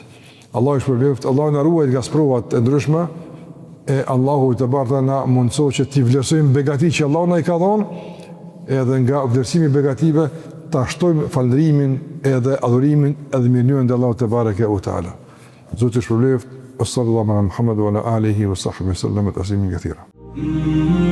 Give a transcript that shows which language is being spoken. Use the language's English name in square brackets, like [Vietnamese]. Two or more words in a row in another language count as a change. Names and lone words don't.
[Albanian] Allah i shpërbleft, Allah në ruajt nga sprovat e ndryshme, e Allahu i të barta na mundëso që t'i vlerësojmë begati që Allah në i ka dhonë, edhe nga vlerësimi begative, ta shtojmë falëndrimin edhe adhurimin edhe mirënjohjen dhe Allah të bareke u ta'ala. Zotë i shpërbleft, [Arabic] صلى الله على محمد وعلى آله وصحبه وسلم تسليما كثيرا.